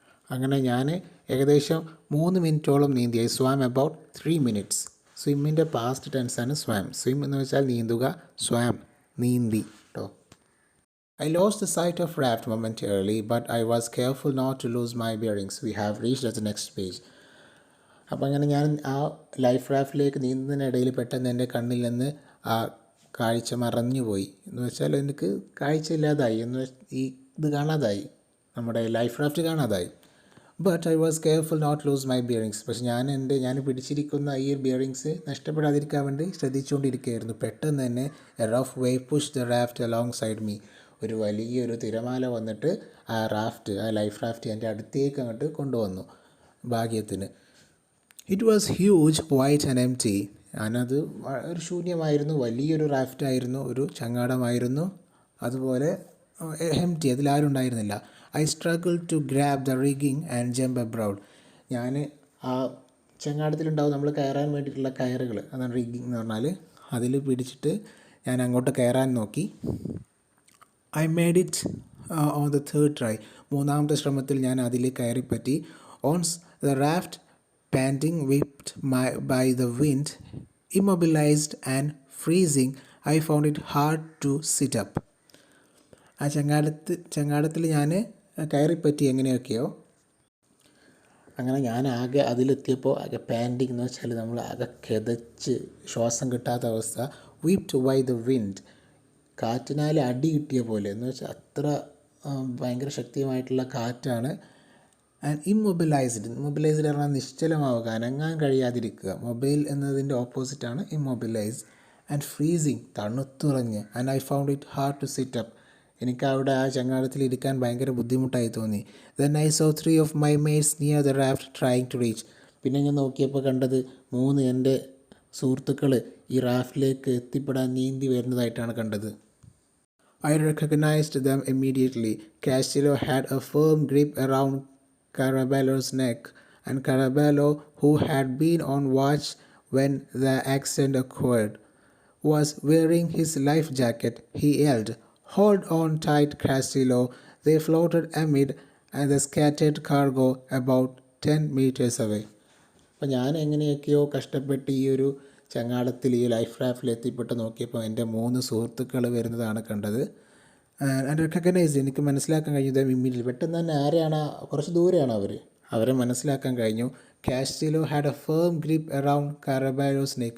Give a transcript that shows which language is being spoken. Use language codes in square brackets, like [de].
[ml] അങ്ങനെ ഞാൻ ഏകദേശം 3 മിനിറ്റോളം നീന്തി. [en] I swam about 3 minutes. [ml] സ്വിമ്മിൻ്റെ past ടെൻസാണ് സ്വാം. Swim എന്ന് വെച്ചാൽ നീന്തുക, സ്വാം നീന്തി കേട്ടോ. [en] I lost the sight of raft momentarily, but I was careful not to lose my bearings. We have reached at the next page. [ml] അപ്പോൾ അങ്ങനെ ഞാൻ ആ ലൈഫ് റാഫ്റ്റിലേക്ക് നീന്തുന്നതിനിടയിൽ പെട്ടെന്ന് എൻ്റെ കണ്ണിൽ നിന്ന് ആ കാഴ്ച മറഞ്ഞു പോയി. എന്ന് വെച്ചാൽ എനിക്ക് കാഴ്ച ഇല്ലാതായി, ഈ ഇത് കാണാതായി, നമ്മുടെ ലൈഫ് റാഫ്റ്റ് കാണാതായി. [en] But I was careful not lose my bearings. [ml] പക്ഷെ ഞാൻ പിടിച്ചിരിക്കുന്ന ഈ ബിയറിങ്സ് നഷ്ടപ്പെടാതിരിക്കാൻ വേണ്ടി ശ്രദ്ധിച്ചുകൊണ്ടിരിക്കുകയായിരുന്നു. പെട്ടെന്ന് തന്നെ [en] A rough wave push the raft alongside me. [ml] ഒരു വലിയൊരു തിരമാല വന്നിട്ട് ആ ലൈഫ് റാഫ്റ്റ് എൻ്റെ അടുത്തേക്ക് അങ്ങോട്ട് കൊണ്ടുവന്നു ഭാഗ്യത്തിന്. [en] It was huge, white and empty. [ml] ഞാനത് ഒരു ശൂന്യമായിരുന്നു, വലിയൊരു റാഫ്റ്റായിരുന്നു, ഒരു ചങ്ങാടമായിരുന്നു, അതുപോലെ എംപ്റ്റി, അതിലാരും ഉണ്ടായിരുന്നില്ല. [en] I struggle to grab the rigging and jump aboard. [ml] ഞാൻ ആ ചങ്ങാടത്തിലുണ്ടാവും നമ്മൾ കയറാൻ വേണ്ടിയിട്ടുള്ള കയറുകൾ, അതാണ് റിഗിങ് എന്ന് പറഞ്ഞാൽ. അതിൽ പിടിച്ചിട്ട് ഞാൻ അങ്ങോട്ട് കയറാൻ നോക്കി. [en] I made it on the third try. [ml] മൂന്നാമത്തെ ശ്രമത്തിൽ ഞാൻ അതിൽ കയറിപ്പറ്റി. [en] Once the raft panting, whipped by the wind, immobilized and freezing, I found it hard to sit up. [ml] ആ ചങ്ങാടത്തിൽ ഞാൻ കയറിപ്പറ്റി എങ്ങനെയൊക്കെയോ. അങ്ങനെ ഞാൻ ആകെ അതിലെത്തിയപ്പോൾ ആകെ പാൻറ്റിങ് എന്ന് വെച്ചാൽ നമ്മൾ ആകെ കിതച്ച് ശ്വാസം കിട്ടാത്ത അവസ്ഥ. [en] whipped by the wind, [ml] കാറ്റിനാൽ അടി കിട്ടിയ പോലെ, എന്ന് വെച്ചാൽ അത്ര ഭയങ്കര ശക്തിയുമായിട്ടുള്ള കാറ്റാണ്. ആൻഡ് ഇമ്മൊബിലൈസ്ഡ് പറഞ്ഞാൽ നിശ്ചലമാവുക, അനങ്ങാൻ കഴിയാതിരിക്കുക. മൊബൈൽ എന്നതിൻ്റെ ഓപ്പോസിറ്റാണ് immobilise. And freezing, തണുത്തുറഞ്ഞ്. [en] And I found it hard to sit up. [ml] എനിക്ക് അവിടെ ആ ചങ്ങാടത്തിൽ ഇരിക്കാൻ ഭയങ്കര ബുദ്ധിമുട്ടായി തോന്നി. [en] Then I saw 3 of my mates near the raft trying to reach. [ml] പിന്നെ ഞാൻ നോക്കിയപ്പോൾ കണ്ടത് 3 എൻ്റെ സുഹൃത്തുക്കൾ ഈ റാഫ്റ്റിലേക്ക് എത്തിപ്പെടാൻ നീന്തി വരുന്നതായിട്ടാണ് കണ്ടത്. [en] I recognized them immediately. Castillo had a firm grip around Caraballo's neck, and Caraballo, who had been on watch when the accident occurred, was wearing his life jacket. He yelled, "Hold on tight, Castillo." They floated amid the scattered cargo about 10 meters away. [ml] അപ്പോൾ ഞാൻ എങ്ങനെയൊക്കെയോ കഷ്ടപ്പെട്ട് ഈ ഒരു ചങ്ങാടത്തിൽ ഈ life റാഫ്റ്റിൽ എത്തിപ്പെട്ട് നോക്കിയപ്പോൾ എൻ്റെ 3 സുഹൃത്തുക്കൾ വരുന്നതാണ് കണ്ടത്. ആൻഡ് റെക്കഗ്നൈസ്, എനിക്ക് മനസ്സിലാക്കാൻ കഴിഞ്ഞു ഇമ്മീഡിയറ്റ്ലി. പെട്ടെന്ന് തന്നെ ആരെയാണ്, കുറച്ച് ദൂരെയാണ് അവരെ മനസ്സിലാക്കാൻ കഴിഞ്ഞു. [en] Castillo had a firm grip around Caraballo's neck.